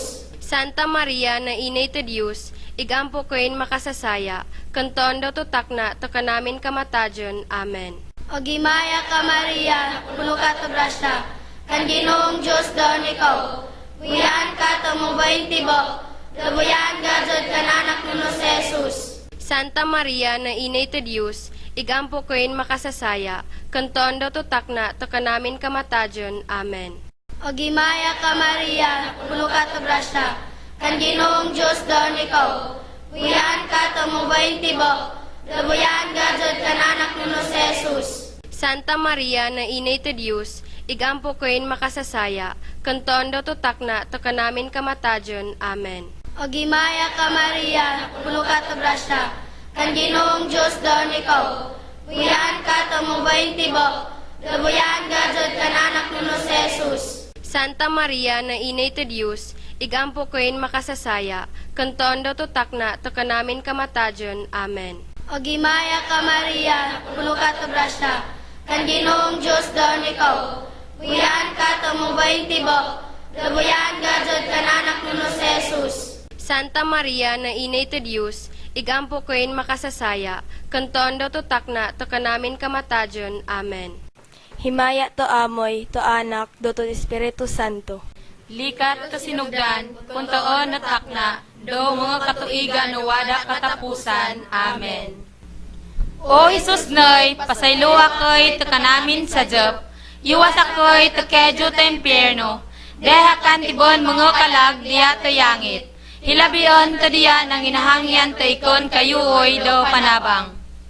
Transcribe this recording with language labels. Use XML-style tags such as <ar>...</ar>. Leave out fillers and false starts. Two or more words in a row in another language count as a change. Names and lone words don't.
<kyk>Santa Maria na Inay ti Diyos, igampo ko'y makasasaya, kanton do tutak na to kanamin kamatajon. Amen. O gimaya ka Maria, puno ka to grasya, kan Ginoong Diyos doon ikaw. Buyahan ka to mabayang tibo, buyahan ka jud kan anak nuno si Jesus. Santa Maria na inay to Diyos, igampo koin makasasaya, kanton do tutak na to kanamin kamatadyon. Amen. O gimaya ka Maria, puno ka to grasya, kan Ginoong Diyos doon ikaw. Buyahan ka to mabayang tibo, buyahan ka jud kan anak nuno si Jesus. Santa Maria na inay to Diyos, igampo koin makasasaya, kanton do tutak na to kanamin kamatadyon. Amen. O gimaya ka Maria, puno ka to grasya, kan Ginoong Diyos doon ikaw. Buyahan ka to mabayang tibo, buyahan ka jud kan anak nuno si Jesus. Santa Maria na inay to Diyos, igampo koin makasasaya, kanton do tutak na to kanamin kamatadyon. Amen. O gimaya ka Maria, puno ka to grasya, kan Ginoong Diyos doon ikaw. Buyahan ka to mabayang tibo, buyahan ka jud kan anak nuno si Jesus. Santa Maria na inay to Diyos, igampo koin makasasaya, kanton do tutak na to kanamin kamatadyon. Amen. Himaya to amoy, to anak, do to Espiritu Santo. Likat to sinugdan, kuntoon at akna, do mga katuigan no wada katapusan. Amen. O Isus noy, pasaylo ako'y to kanamin sa Diop, iwas ako'y to kedyo to impyerno, deha kan tibon mga kalag diya to yangit, hilabion to diya nang inahangyan to ikon kayuoy do panabang.</kyk>